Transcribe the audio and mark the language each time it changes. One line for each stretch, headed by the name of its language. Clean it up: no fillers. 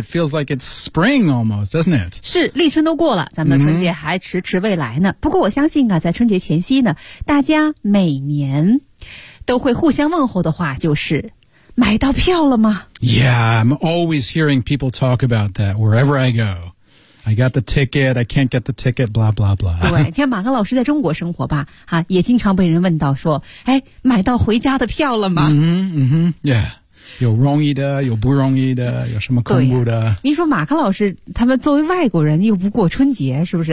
English: It feels like it's spring almost, doesn't it?
Chinese: 是，立春都过了，咱们的春节还迟迟未来呢。不过我相信啊，在春节前夕呢，大家每年都会互相问候的话就是。买到票了吗
English: ？Yeah, I'm always hearing people talk about that wherever I go. I got the ticket. I can't get the ticket. Blah blah blah.
Chinese: 对，听马克老师在中国生活吧，哈、啊，也经常被人问到说，哎，买到回家的票了吗？嗯哼，嗯哼 ，Yeah， 有容易的，有不容易的，有什么恐怖的？您说马克老师他们作为外国人又不过春节，是不是？